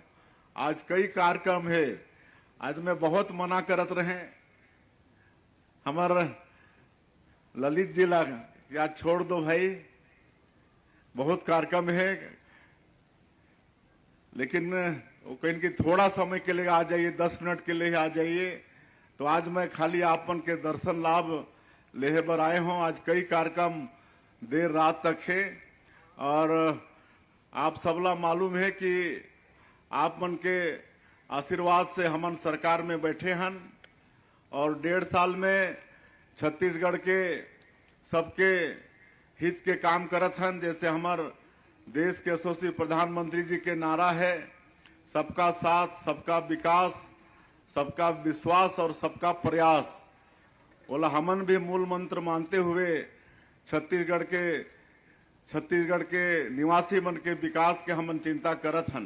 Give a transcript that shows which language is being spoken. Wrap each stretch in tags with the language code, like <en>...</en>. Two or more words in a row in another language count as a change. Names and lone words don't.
<hne>आज कई कार्यक्रम है, आज मैं बहुत मना करत रहे हमार ललित जी ला या छोड़ दो भाई, बहुत कार्यक्रम है, लेकिन वो कहीं कि थोड़ा समय के लिए आ जाइए, 10 मिनट के लिए आ जाइए। तो आज मैं खाली आपन के दर्शन लाभ लेहे बर आए हूँ। आज कई कार्यक्रम देर रात तक है और आप सबला मालूम है कि आप मन के आशीर्वाद से हमन सरकार में बैठे हन और 1.5 साल में छत्तीसगढ़ के सबके हित के काम करत हन। जैसे हमार देश के यशस्वी प्रधानमंत्री जी के नारा है, सबका साथ, सबका विकास, सबका विश्वास और सबका प्रयास। बोला हमन भी मूल मंत्र मानते हुए छत्तीसगढ़ के निवासी मन के विकास के हमन चिंता करत हन।</hne>